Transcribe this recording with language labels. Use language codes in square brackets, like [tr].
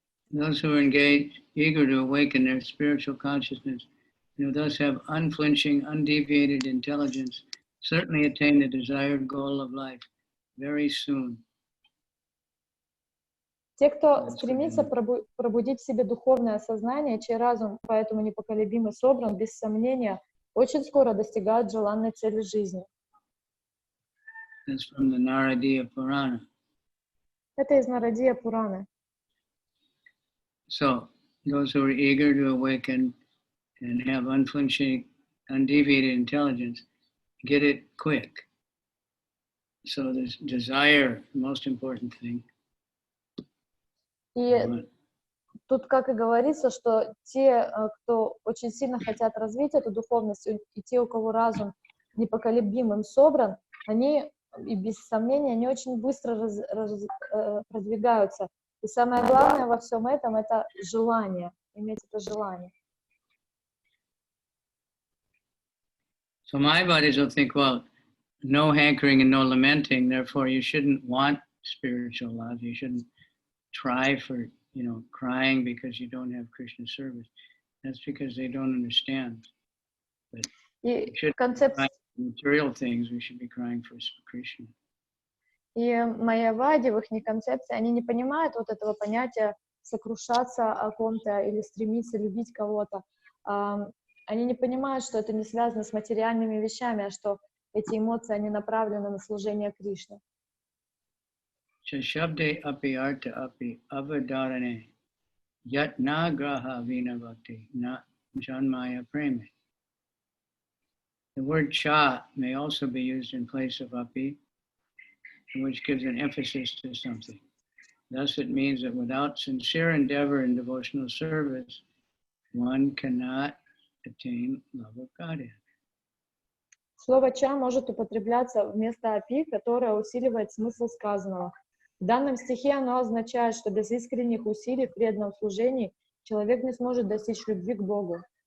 [en] Those who are engaged, eager to awaken their spiritual consciousness, and who thus have unflinching, undeviated intelligence, certainly attain the desired goal of life very soon. [ru] Те, кто стремится пробудить в себе духовное сознание, чей разум поэтому непоколебим и собран, без сомнения, очень скоро достигают желанной цели жизни. [en] That's from the Naradiya Purana. [ru] Это из Нарадия Пураны. [en] So, those who are eager to awaken and have unflinching, undeviated intelligence, get it quick. So this desire, the most important thing. [ru] И тут, как и говорится, что те, кто очень сильно хотят развить эту духовность, и те, у кого разум непоколебимым собран, они, и без сомнения, они очень быстро продвигаются. И самое главное во всем этом — это желание, иметь это желание. [en] So my bodies will think, well, no hankering and no lamenting, therefore you shouldn't want spiritual love, you shouldn't try for, crying because you don't have Krishna service. That's because they don't understand. But we shouldn't be crying for material things, we should be crying for Krishna. [ru] И майявади в их концепции, они не понимают вот этого понятия сокрушаться о ком-то или стремиться любить кого-то. Они не понимают, что это не связано с материальными вещами, а что эти эмоции, они направлены на служение Кришне. [sa] Shabde api artha api avadharane yat na graha vina bhakti na janmaya preme. [en] The word cha may also be used in place of api, which gives an emphasis to something. Thus it means that without sincere endeavor in devotional service, one cannot attain love of Godhead. [ru] Слово «ча» может употребляться вместо «апи», которое усиливает смысл сказанного. В данном стихе оно означает, что без искренних усилий в преданном служении человек не сможет достичь любви к Богу.